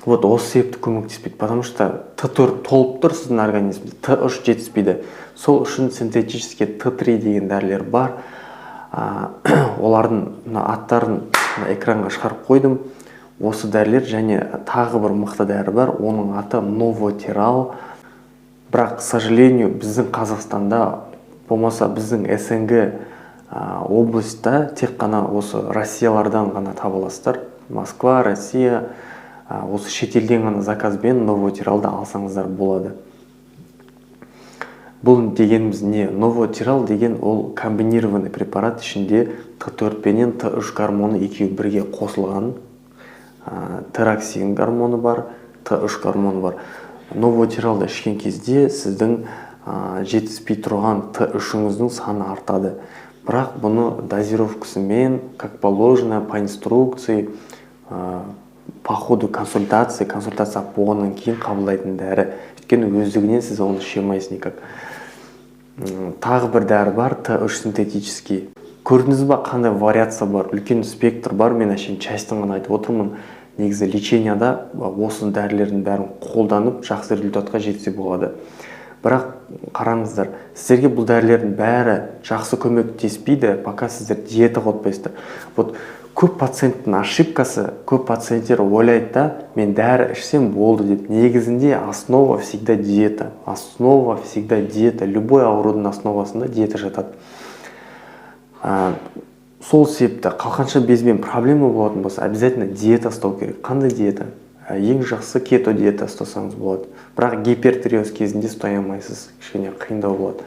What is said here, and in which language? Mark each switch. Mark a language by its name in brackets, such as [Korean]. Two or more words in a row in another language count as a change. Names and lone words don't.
[Kazakh] Вот осы себепті көмектеспейді, [Russian] потому что [Kazakh] Т4 толып тұр сіздің организмде, Т3 жетіспейді. Сол үшін синтетический Т3 деген дәрілер бар. Олардың аттарын экранға шығарып қойдым. Осы дәрілер және тағы бір мықты дәрі бар, оның аты Новотирал. Бірақ, [Russian] к сожалению, [Kazakh] біздің Қазақстанда, болмаса біздің СНГ облыста тек қана осы Россиялардан ғана табыласыздар. Москва, Россия, осы шетелден ғана заказбен Новотиралды алсаңыздар болады. Бұл дегеніміз не? Новотирал деген ол [Russian] комбинированный препарат, [Kazakh] ішінде Т4 пенен Т3 гормоны екеуі бірге қосылған. Тироксин гормоны бар, Т3 гормоны бар. Новотиралды ішкен кезде сіздің жетіспей тұрған Т3-іңіздің саны артады. Бірақ бұны дозировкасымен, [Russian] как положено, по инструкции, по ходу консультация [Kazakh] болғаннан кейін қабылдайтын дәрі. Өйткені өздігінен сіз оны іше алмайсыз никак. Тағы бір дәрі бар, Т3 синтетический. Көрдіңіз ба, қандай вариация бар, үлкен спектр бар. Мен әшейін частын ғана айтып отырмын. Негізі леченияда осы дәрілердің бәрін қолданып жақсы результатқа жетсе болады. Бірақ қараңыздар, сіздерге бұл дәрілердің бәрі жақсы көмектеспейді, пока сіздер диета қотпайсыздар. Вот көп пациенттің ошибкасы, көп пациенттер ойлайды да, мен дәрі ішсем болды деп. [Russian] Негізінде основа всегда диета. Основа всегда диета. [Kazakh] Любой аурудың основасында диета жатады. Сол себепті қалқанша безбен проблема болатын болса, обязательно диета ұстау керек. Қандай диета? Ең жақсы кето диета ұстасаңыз болады. Бірақ гипертиреоз кезінде ұстай алмайсыз, кішкене қиындау болады.